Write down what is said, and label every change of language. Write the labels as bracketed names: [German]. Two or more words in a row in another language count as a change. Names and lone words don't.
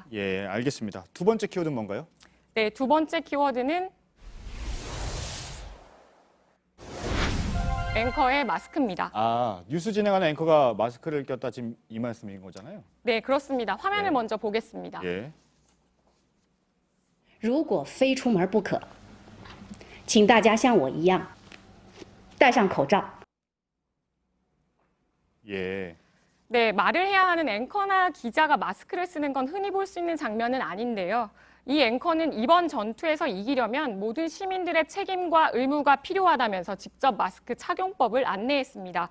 [Korean] 예, 알겠습니다. 두 번째 키워드는 뭔가요? 네, 두 번째 키워드는 앵커의 마스크입니다. 아, 뉴스 진행하는 앵커가 마스크를 꼈다 지금 이 말씀인 거잖아요. 네, 그렇습니다. 화면을 먼저 보겠습니다. 예. [Chinese] 如果非出门不可，请大家像我一样戴上口罩。 [Korean] 예. 네, 말을 해야 하는 앵커나 기자가 마스크를 쓰는 건 흔히 볼 수 있는 장면은 아닌데요. 이 앵커는 이번 전투에서 이기려면 모든 시민들의 책임과 의무가 필요하다면서 직접 마스크 착용법을 안내했습니다.